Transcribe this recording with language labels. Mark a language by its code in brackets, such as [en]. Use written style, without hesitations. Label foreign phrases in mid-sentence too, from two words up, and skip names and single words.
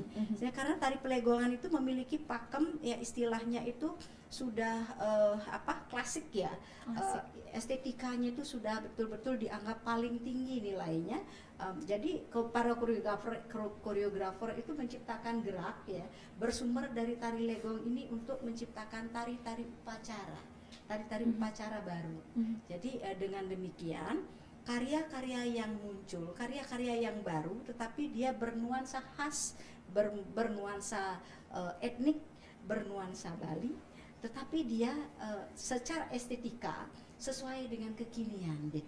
[id] Karena tari pelegongan itu memiliki pakem, ya istilahnya itu sudah klasik ya. Estetikanya itu sudah betul-betul dianggap paling tinggi nilainya. Jadi para koreografer itu menciptakan gerak ya bersumber dari tari legong ini untuk menciptakan tari-tari upacara. Tari-tari upacara baru. Jadi dengan demikian karya-karya yang muncul, karya-karya yang baru, tetapi dia bernuansa khas, bernuansa etnik, bernuansa Bali, tetapi dia secara estetika sesuai dengan kekinian gitu.